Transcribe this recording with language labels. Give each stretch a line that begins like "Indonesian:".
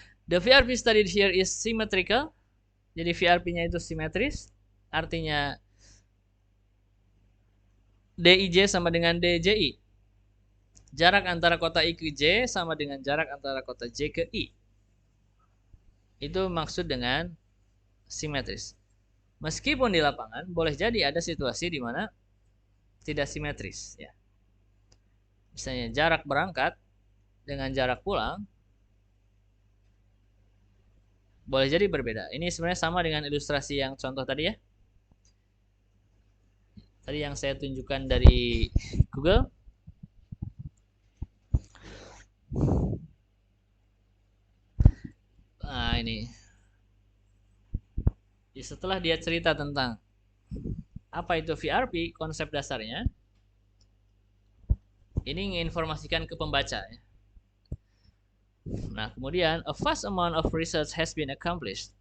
English: The VRP studied here is symmetrical.
Indonesian: Jadi VRP-nya itu simetris. Artinya DIJ sama dengan DJI. Jarak antara kota I ke J sama dengan jarak antara kota J ke I. Itu maksud dengan simetris. Meskipun di lapangan boleh jadi ada situasi di mana tidak simetris ya. Misalnya jarak berangkat dengan jarak pulang boleh jadi berbeda. Ini sebenarnya sama dengan ilustrasi yang contoh tadi ya. Tadi yang saya tunjukkan dari Google. Nah, ini. Setelah dia cerita tentang apa itu VRP, konsep dasarnya, ini menginformasikan ke pembaca. Nah, kemudian
English: a vast amount of research has been accomplished.